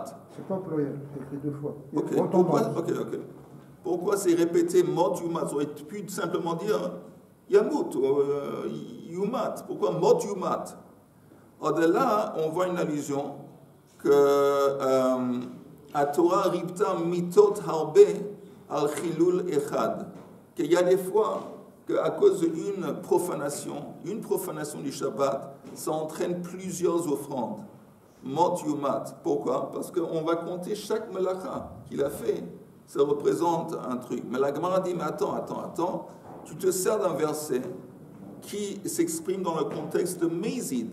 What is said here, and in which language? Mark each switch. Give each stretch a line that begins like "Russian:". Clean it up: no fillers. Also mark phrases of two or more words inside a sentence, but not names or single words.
French: C'est pas pluriel, c'est écrit 2 fois. Ok. Pourquoi c'est répété
Hebrew: מות יומת?
French: Ça aurait pu simplement dire yamut ou yumat. Pourquoi
Hebrew: מות יומת?
French: Au-delà, on voit une allusion que à
Hebrew: תורה ריבתה מיתות הרבה על חילול אחד.
French: Qu'il y a des fois qu'à cause d'une profanation du Shabbat, ça entraîne plusieurs offrandes.
Hebrew: מות יומת. Pourquoi?
French: Parce qu'on va compter chaque melacha qu'il a fait. Ça représente un truc. Mais la Gemara dit, mais attends. Tu te sers d'un verset qui s'exprime dans le contexte de Mezid.